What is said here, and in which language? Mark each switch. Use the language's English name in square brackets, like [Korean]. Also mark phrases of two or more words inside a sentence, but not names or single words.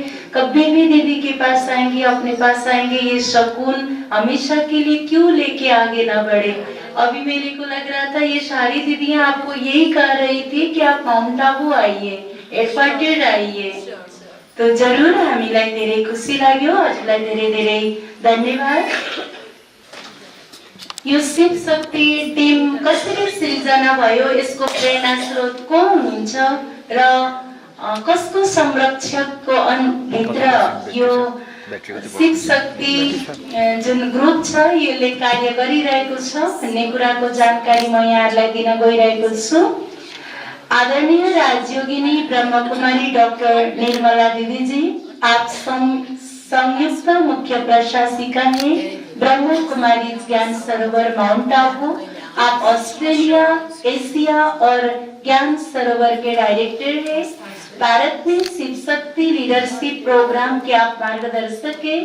[Hindi] कभी भी दीदी के पास आएंगे, अपने पास आएंगे, ये सुकून हमेशा के लिए क्यों लेके आगे ना बढ़े। अभी मेरे को लग रहा था ये सारी दीदियां आपको यही कह रही थी कि आप माउंट आबू आइए, एडवर्टेड आइए, तो जरूर [Nepali] हामीलाई धेरै खुसी लाग्यो। हजुरलाई धेरै धेरै धन्यवाद। यो शिव शक्ति टिम कसरी सिर्जना भयो, यसको प्रेरणा स्रोत को हुनुहुन्छ र कसको संरक्षकको भित्र यो शिव शक्ति जुन ग्रुप छ यसले कार्य गरिरहेको छ भन्ने कुराको जानकारी म यहाँहरूलाई दिन गइरहेको छु। [Hindi] आदरणीय राजयोगिनी ब्रह्मकुमारी डॉक्टर निर्मला दीदी जी, आप संयुक्त मुख्य प्रशासिका हैं ब्रह्म कुमारी ज्ञान सरोवर माउंट आबू। आप ऑस्ट्रेलिया, एशिया और ज्ञान सरोवर के डायरेक्टर हैं। भारत में शिव शक्ति लीडरशिप प्रोग्राम के आप मार्गदर्शक हैं।